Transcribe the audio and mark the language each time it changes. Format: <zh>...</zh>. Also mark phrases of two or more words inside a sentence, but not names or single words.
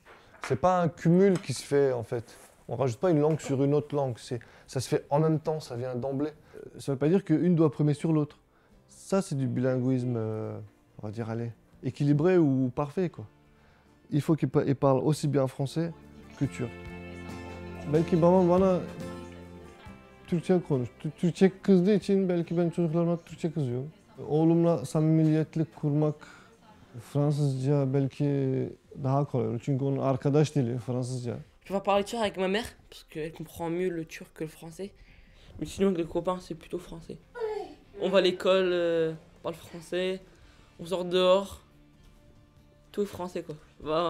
<fr>C'est pas un cumul qui se fait en fait. On rajoute pas une langue sur une autre langue. Ça se fait en même temps, ça vient d'emblée. Ça veut pas dire qu'une doit primer sur l'autre. Ça, c'est du bilinguisme, on va dire, allez, équilibré ou parfait, quoi. Il faut qu'il parle aussi bien français que turc.</fr> <tr>Belki babam bana Türkçe konuş. Türkçe kızdığı için belki ben çocuklarıma Türkçe kızıyorum. Oğlumla samimiyetlik kurmak Fransızca belki daha kolay olur. Çünkü onun arkadaş dili Fransızca.</tr> <fr>Je vais parler turc avec ma mère, parce qu'elle comprend mieux le turc que le français. Mais sinon, avec les copains, c'est plutôt français. On va à l'école, on parle français, on sort dehors, tout est français quoi. Voilà.</fr>